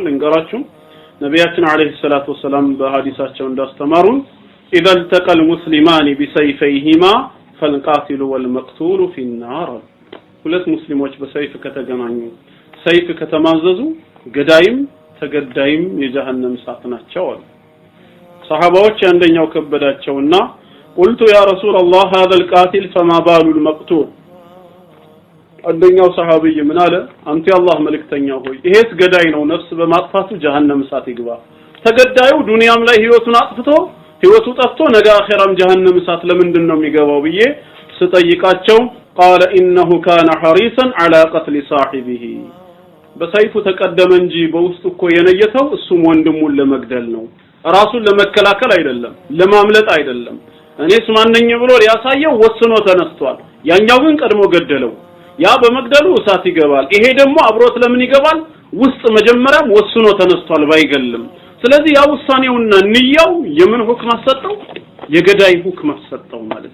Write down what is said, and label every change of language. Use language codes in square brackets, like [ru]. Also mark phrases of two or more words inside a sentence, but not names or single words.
[am] ልንገራችሁ ነብያችን [ar] عليه الصلاة والسلام [am] በሐዲሳቸው እንዳስተማሩን [ar] اذا التقى المسلمان بسيفيهما فالقاتل والمقتول في النار [am] ሁለት ሙስሊሞች በሰይፍ ከተገናኙ ሰይፍ ከተማዘዙ ገዳይም ተገዳይም የጀሃነም እሳት ናቸው አሉ ሰሃባዎች አንደኛው ከበዳቸውና [ar] قلت يا رسول الله هذا القاتل فما بال المقتول [am] አንደኛው ሰሃቢይ ምን አለ አንተ የአላህ መልእክተኛው ሆይ ይሄስ ገዳይ ነው ነፍስ በማጥፋቱ ጀሃነም እሳት ይግባ ተገዳዩ ዱንያም ላይ ህይወቱን አጥፍቶ ህይወቱ ጠፍቶ ነገ አኺራም ጀሃነም እሳት ለምንድን ነው የሚገባው ብዬ ስጠይቃቸው [ar] قال انه كان حريصا على قتل صاحبه [am] በሰይፉ ተቀደመ እንጂ በውስጡ እኮ የነየተው እሱም ወንድሙን ለመግደል ነው ራሱን ለመከላከል አይደለም ለማምለጥ አይደለም እኔስ ማንነኝ ብሎ ያሳየው ወስኖ ተነስቷል ያኛው ግን ቀድሞ ገደለው ያ በመግደሉ እሳት ይገባል ይሄ ደግሞ አብሮት ለምን ይገባል ውስጥ መጀመሪያም ወስኖ ተነስቷል ባይገልም ስለዚህ ያ ውሳኔውና ንያው የምን ሁክም አሰጠው የገዳይ ሁክም አሰጠው ማለት